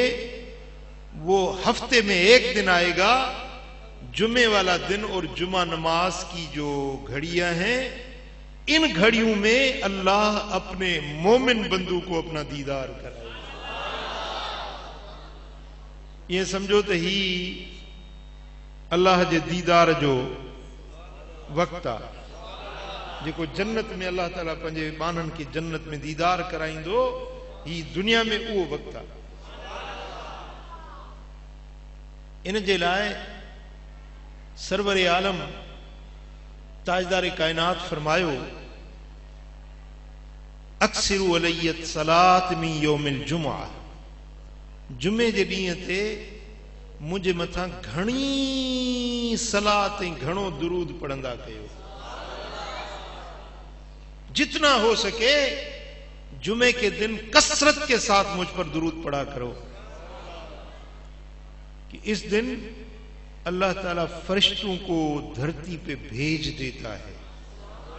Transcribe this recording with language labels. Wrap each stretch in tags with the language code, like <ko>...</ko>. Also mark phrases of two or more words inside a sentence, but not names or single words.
<hi>वो हफ्ते में एक दिन आएगा, जुमे वाला दिन, और जुमा नमाज की जो घड़ियां हैं, इन घड़ियों में अल्लाह अपने मोमिन बंदू को अपना दीदार कराएगा।</hi> <sd>ये समझो तो ही अल्लाह जे दीदार जो वक्त आहे, जेको जन्नत में अल्लाह ताला पंहिंजे बाननि खे जन्नत में दीदार कराईंदो। ही दुनिया में उहो वक्त आहे। इन जे लाइ सरवर आलम ताजदार कायनात फरमायो,</sd> <ar>أكثروا علي الصلاة من يوم الجمعة.</ar> <sd>जुमे जे ॾींहं ते मुंहिंजे मथां घणी सलात ऐं घणो दुरूद पढ़ंदा कयो।</sd> <hi>जितना हो सके जुमे के दिन कसरत के साथ मुझ पर दुरूद पढ़ा करो कि इस दिन अल्लाह ताला फरिश्तों को धरती पे भेज देता है</hi>